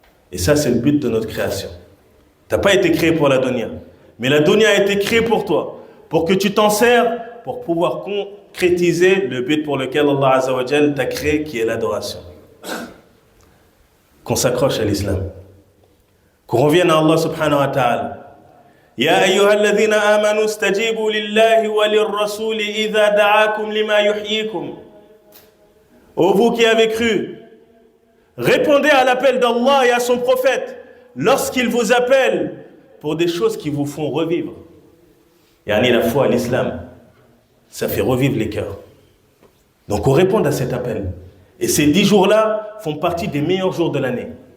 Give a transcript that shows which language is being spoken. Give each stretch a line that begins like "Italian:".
French: Et ça, c'est le but de notre création. Tu n'as pas été créé pour la dunya, mais la dunya a été créée pour toi, pour que tu t'en sers pour pouvoir concrétiser le but pour lequel Allah azza wa jalla t'a créé, qui est l'adoration. Qu'on s'accroche à l'islam. Qu'on revienne à Allah subhanahu wa ta'ala.
Arabic: يا أيها الذين آمنوا استجيبوا لله وللرسول إذا دعاكم لما يحييكم.
French: Ô vous qui avez cru, répondez à l'appel d'Allah et à son prophète lorsqu'il vous appelle pour des choses qui vous font revivre. Yani la foi à l'islam, ça fait revivre les cœurs. Donc on répond à cet appel. Et ces 10 jours-là font partie des meilleurs jours de l'année.